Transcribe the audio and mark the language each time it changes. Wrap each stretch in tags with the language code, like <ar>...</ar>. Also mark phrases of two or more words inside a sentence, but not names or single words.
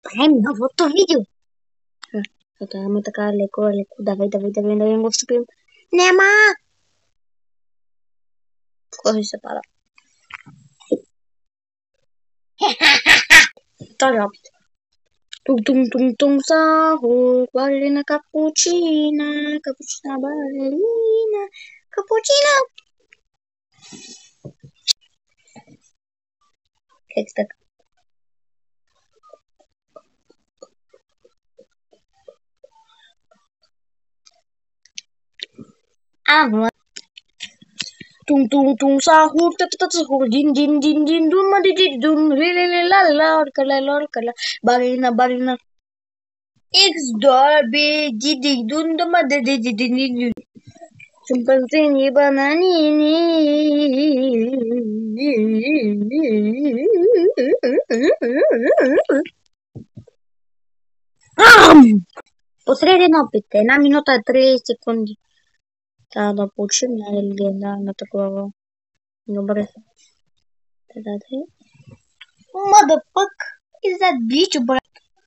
<bg>Правим новото видео. Ето имаме така леко. Давай го встъпим. Нема! Кой се пада? Втори опит. Тум сахур, балерина капучина, капучина балерина, капучина. Как так? Вот. Tung sahur sahur din dum dum la kala barina X B dum dum chimpanzini bananini Посреден опит, 1 минута и 30 секунди. Трябва да получим легендарната глава. Добре.</bg> <en>Motherfuck is that bitch, bro?</en>